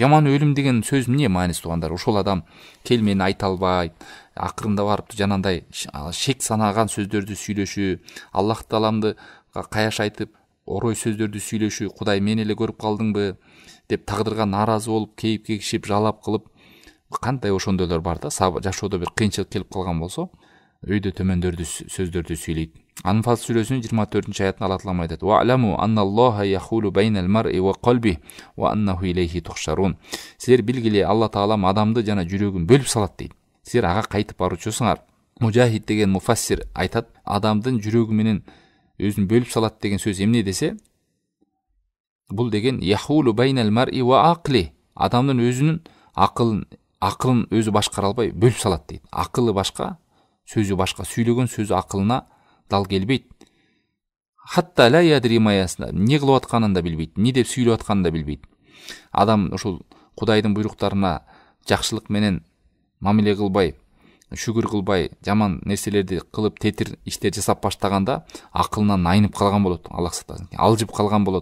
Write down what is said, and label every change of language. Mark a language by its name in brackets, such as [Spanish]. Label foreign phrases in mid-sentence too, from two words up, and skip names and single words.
[Kyrgyz] Жаман өлүм деген сөз эмне мааниси тугандар? Ошол адам келмени айта албайт, акырында барып жанагындай шек санаган сөздөрдү сүйлөшү, Аллах Тааламды каяш айтып, орой сөздөрдү сүйлөшү, Кудай мени эле көрүп калдыңбы деп тагдырга нааразы болуп, кейип кекишип, жалап кылып, кандай ошондойлор бар да, жашоодо бир кыйынчылык келип калган болсо, өйдө төмөндөрдү сөздөрдү сүйлөйт. Анфал сүрөсүнүн 24-аятында Алла Таала айтат: [Arabic] "واعلموا أن الله يحول بين المرء وقلبه وأنه إليه تحشرون." [Kyrgyz] Силер билгиле, Алла Таалам адамды жана жүрөгүн бөлүп салат дейт. Силер ага кайтып баруучусуңар. Мужахид деген муфассир айтат, адамдын жүрөгү менен өзүн бөлүп салат деген сөз эмне десе, бул деген [Arabic] يحول بين المرء وعقله, [Kyrgyz] адамдын өзүнүн акылын өзү башкара албай бөлүп салат дейт. Акылы башка, сөзү башка, сүйлөгөн сөзү акылына дал келбейт. [Arabic] حتى لا يدري ما يصنع, [Kyrgyz] не кылып атканын да билбейт, не деп сүйлөп атканын да билбейт. Адам ушул Кудайдын буйруктарына жакшылык менен мамиле кылбай, шүгүр кылбай, жаман нерселерди кылып, тетир иштер жасап баштаганда акылынан айнып калган болот, Аллах сактасын, алжып калган болот.